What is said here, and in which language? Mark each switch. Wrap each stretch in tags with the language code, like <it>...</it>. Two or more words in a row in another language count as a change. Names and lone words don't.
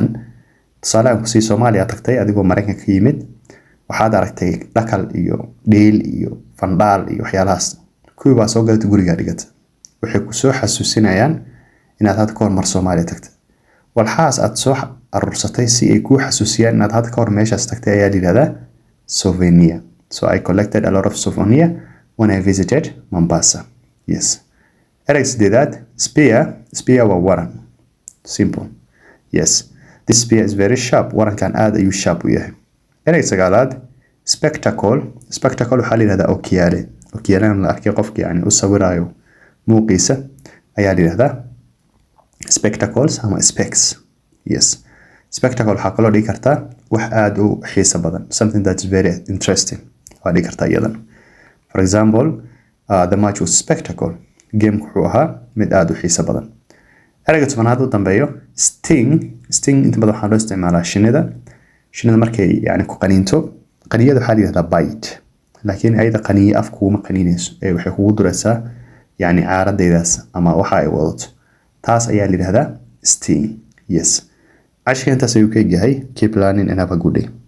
<so>tusaale aan ku sii Soomaaliya tagtay adigoo Mareykanka ka yimid waxaad aragtay dhakal iyo dheel iyo fandhaal iyo waxyaalahaas kuwii baa soo gadatay guriga dhigata. waxay ku soo xasuusinayaan inaad had ka hor mar Soomaaliya tagtay. walxaas aad soo aruursatay si ay ku xasuusiyaan inaad had ka hor meeshaas tagtay ayaa la yiraahdaa souvenir.</so> <en>So I collected a lot of souvenir when I visited Mombasa. Yes.</en> <so>ereyga sideedaad spear waa waran.</so> <en>Simple. Yes, this spear is very sharp.</en> <so>warankan aad ayuu sharp u yahay. ereyga sagaalaad spectacle waxaa la yiraahdaa okiyaale. okiyaalana la arkay qofka yani u sawirayo muuqiisa ayaa la yiraahdaa spectacles ama specs. Yes, spectacle waxaa kaloo dhigi kartaa wax aad u xiiso badan,</so> <en>something that is very interesting.</en> <so>waa dhigi kartaa iyadan.</so> <en>For example, the match was spectacle.</en> <so>game wuxuu ahaa mid aad u xiiso badan. ereyga tobanaad u dambeeyo sting inta badan waxaa loo isticmaalaa shinida markay yani ku qaniinto. qaniyada waxaa la yiraahdaa bite, laakiin ayada qaniye af kuuma qaniinayso ee waxay kugu duraysaa yani caaradaydaas ama waxa ay wadato. taas ayaa la yiraahdaa sting. Yes, cashka intaas ayuu ka yahay.</so> <en>Keep learning and have a good day.</en>